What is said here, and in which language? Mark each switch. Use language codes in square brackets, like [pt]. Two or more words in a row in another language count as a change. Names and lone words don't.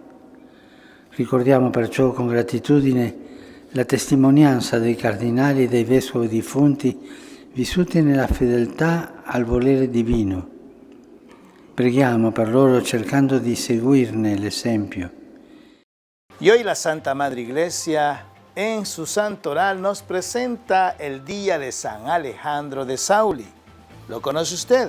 [it] Ricordiamo perciò con gratitudine la testimonianza dei cardinali e dei vescovi defunti vissuti nella fedeltà al volere divino. Preghiamo per loro cercando di seguirne l'esempio. [es] Y hoy la Santa Madre Iglesia en su santoral nos presenta el día de San Alejandro de Sauli. ¿Lo conoce usted?